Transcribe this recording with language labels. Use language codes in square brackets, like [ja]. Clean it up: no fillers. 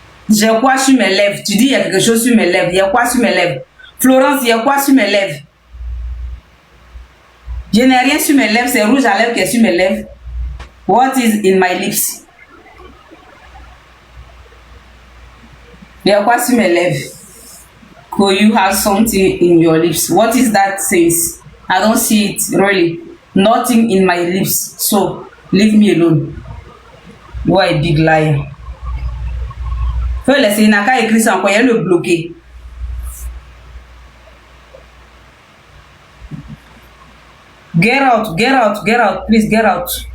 [fr] J'ai quoi sur mes lèvres? Tu dis il y a quelque chose sur mes lèvres. Il y a quoi sur mes lèvres? Florence, il y a quoi sur mes lèvres? Je n'ai rien sur mes lèvres. C'est rouge à lèvres qui est sur mes lèvres. [en] What is in my lips? [fr] Il y a quoi sur mes lèvres? [en] Could you have something in your lips? What is that says? I don't see it really. Nothing in my lips. So leave me alone. You are a big liar. [fr] Faut laisser Naka écrire ça encore, il y a le bloqué. [en] Get out, get out, get out, please get out.